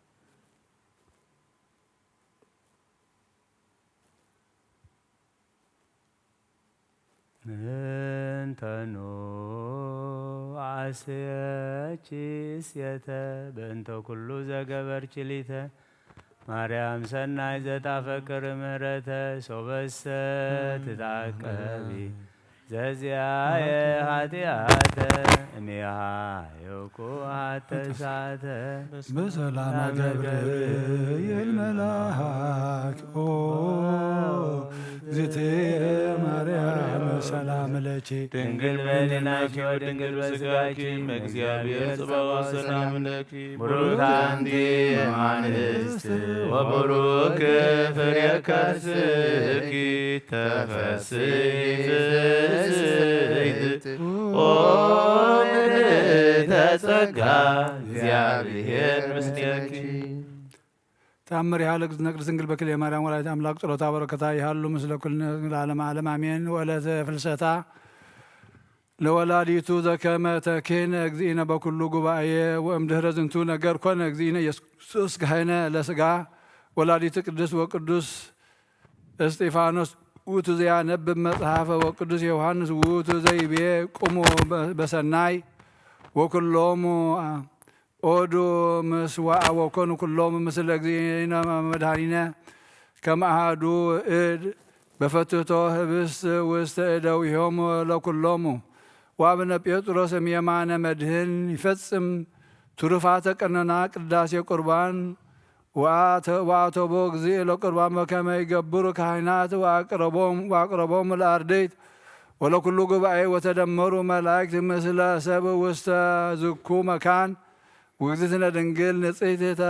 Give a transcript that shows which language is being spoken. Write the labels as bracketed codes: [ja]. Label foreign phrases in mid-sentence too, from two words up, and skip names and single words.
[gez] ምንተኑ ዓስየቺ ስየተ በእንተ ኩሉ ዘገበርች ሊተ ማርያም ሰናይ ዘጣፈቅር ምህረተ ሶበሰ ትታቀቢ ዘዚያየ ኃጢአተ እሚሃ የኩሃተ ሳተ በሰላም ገብርኤል መልአክ ኦ እግዝእቴ ማርያም ሰላም ለኪ ድንግል በሕሊናኪ ወድንግል በሥጋኪ እግዚአብሔር ጽባኦ ሰላም ለኪ ቡሩክ አንቲ እማንስት ወቡሩክ ፍሬ ከርስኪ ተፈሥሒ ፍሥሕት ኦ ምልዕተ ጸጋ እግዚአብሔር ምስሌኪ ተአምር ያህል እግዝእትነ ቅድስት ድንግል በክልኤ ማርያም ወላዲተ አምላክ ጸሎታ በረከታ ይሃሉ ምስለ ኩልነ ለዓለመ ዓለም አሜን። ወዕለተ ፍልሰታ ለወላዲቱ ዘከመ ተኬነ እግዚእነ በኩሉ ጉባኤ ወእምድኅረ ዝንቱ ነገር ኮነ እግዚእነ ኢየሱስ ክርስቶስ ካህነ ለሥጋ ወላዲቱ ቅድስት ወቅዱስ እስጢፋኖስ ውእቱ ዘያነብብ መጽሐፈ ወቅዱስ ዮሐንስ ውእቱ ዘይቤ ቁሙ በሰናይ ወኩሎሙ ኦዱ ምስዋዕ ወኮኑ ኩሎሙ ምስለ እግዚእነ መድኃኒነ ከመ አሐዱ እድ በፈትቶ ህብስት ውስተ እደዊሆሙ ለኩሎሙ ወአቡነ ጴጥሮስ እምየማነ መድህን ይፈጽም ትሩፋተ ቀኖና ቅዳሴ ቁርባን ወአተቦ እግዚእ ለቁርባን በከመ ይገብሩ ካህናት ወአቅረቦሙ ለአርድእት ወለኩሉ ጉባኤ ወተደመሩ መላእክት ምስለ ሰብ ውስተ ዝኩ መካን ውእግዝእትነ ድንግል ንጽሕት